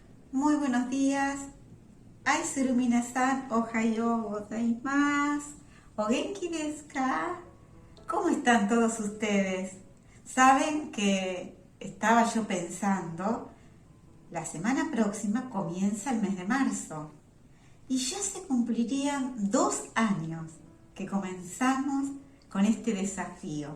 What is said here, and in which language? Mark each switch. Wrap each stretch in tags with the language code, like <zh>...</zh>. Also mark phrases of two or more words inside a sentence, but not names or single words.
<es>Muy buenos días. Aizuru</es> <ja>皆さん、おはようございます. お元気ですか?</ja> <es>¿Cómo están todos ustedes? Saben que estaba yo pensando, la semana próxima comienza el mes de marzo y ya se cumplirían 2 años que comenzamos con este desafío.</es>